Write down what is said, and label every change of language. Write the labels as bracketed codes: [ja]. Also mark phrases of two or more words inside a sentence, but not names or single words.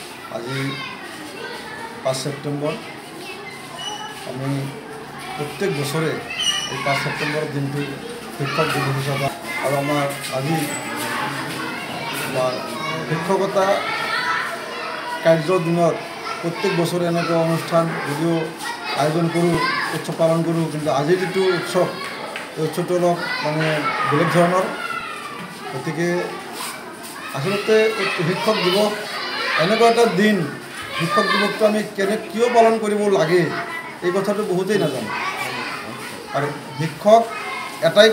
[as] আজি 5 সেপ্টেম্বর আমি প্রত্যেক বছরে এই 5 সেপ্টেম্বর দিনটি শিক্ষক দিবস হিসাবে আর আমার আজি শিক্ষকতা কার্য দিনত প্রত্যেক বছরে এনেক অনুষ্ঠান যদিও আয়োজন করো উৎসব পালন করো কিন্তু আজি যেটো উৎসব এই উৎসবটো অলপ মানে বেলেগ ধৰণৰ গতিকে আসলতে শিক্ষক দিবস এনেকুৱা এটা দিন শিক্ষক দিৱসটো আমি কিয় পালন কৰিব লাগে এই কথাটো বহুতেই নাজানে আৰু শিক্ষক এটাই